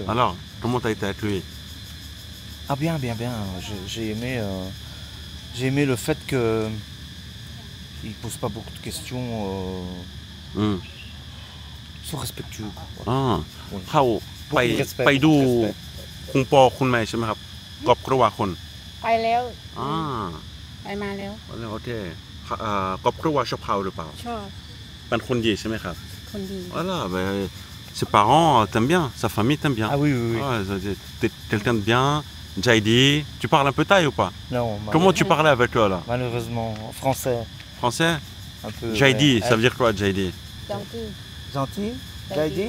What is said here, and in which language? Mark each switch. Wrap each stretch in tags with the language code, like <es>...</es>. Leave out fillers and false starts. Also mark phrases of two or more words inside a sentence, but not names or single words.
<fr>Alors, comment t'as été accueilli? Ah bien. J'ai aimé le fait que il pose pas beaucoup de questions, Hmm. ils sont respectueux, quoi. Voilà. Ah, Oui.</fr> <th>เข้าไป</th> <fr>Beaucoup de respect,</fr> <th>ไปดู</th> <fr>beaucoup de respect.</fr> <th>คุณพ่อคุณแม่ใช่ไหมครับครอบครัวคุณ ไปแล้ว อ่า ไปมาแล้ว โอเคครอบครัวชอบเขาหรือเปล่า ชอบ เป็นคนดีใช่ไหมครับ คนดี</th> <fr>Voilà, ben, ses parents t'aiment bien, sa famille t'aime bien. Ah oui, oui, oui. Ouais, t'es quelqu'un de bien. Jaidi, tu parles un peu thaï ou pas? Non, Comment tu parlais avec eux là? malheureusement, en français, Français? un peu. Jaidi, ouais. ça veut dire quoi Jaidi? ចង់ទី Gentil, Jaidi.</fr>